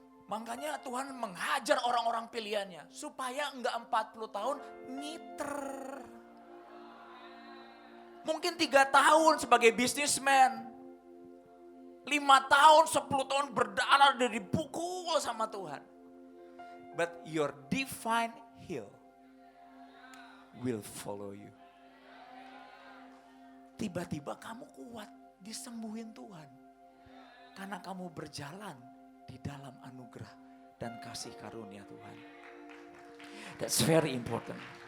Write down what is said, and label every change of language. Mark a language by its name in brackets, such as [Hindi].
[Indonesian] Makanya Tuhan menghajar orang-orang pilihannya. Supaya enggak 40 tahun ngiter. Mungkin 3 tahun sebagai bisnismen. 5 tahun, 10 tahun berdarah dan dipukul sama Tuhan. [English] But your divine heal will follow you. [Indonesian] Tiba-tiba kamu kuat, disembuhin Tuhan. Karena kamu berjalan di dalam anugerah dan kasih karunia Tuhan. [English] That's very important.